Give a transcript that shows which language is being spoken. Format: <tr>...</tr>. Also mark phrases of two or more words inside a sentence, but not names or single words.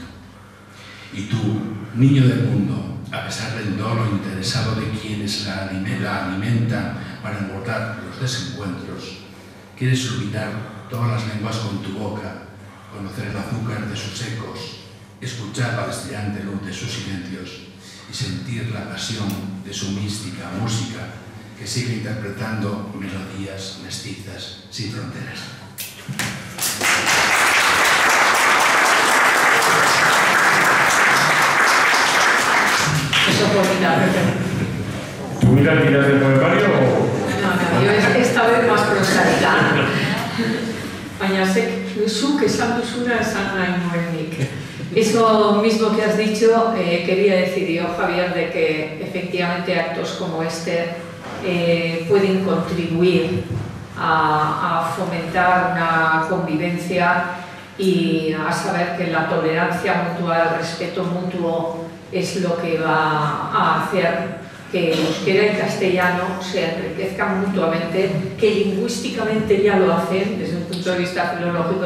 <es>Y tú, niño del mundo, a pesar del dolo interesado de quienes la alimentan para engordar los desencuentros, quieres iluminar todas las lenguas con tu boca, conocer el azúcar de sus ecos, escuchar la destellante luz de sus silencios y sentir la pasión de su mística música que sigue interpretando melodías mestizas sin fronteras. Eso por mirar. ¿Tú miras del poemario o...? No, yo esta vez más prosaica.</es> <eu>Baina zuk esan duzuna esan nahi nuen nik.</eu> <es>Eso mismo que has dicho, quería decir yo, Javier, de que efectivamente actos como este pueden contribuir a fomentar una convivencia y a saber que la tolerancia mutua, el respeto mutuo es lo que va a hacer que euskera y castellano se enriquezcan mutuamente, que lingüísticamente ya lo hacen, desde un punto de vista filológico.</es>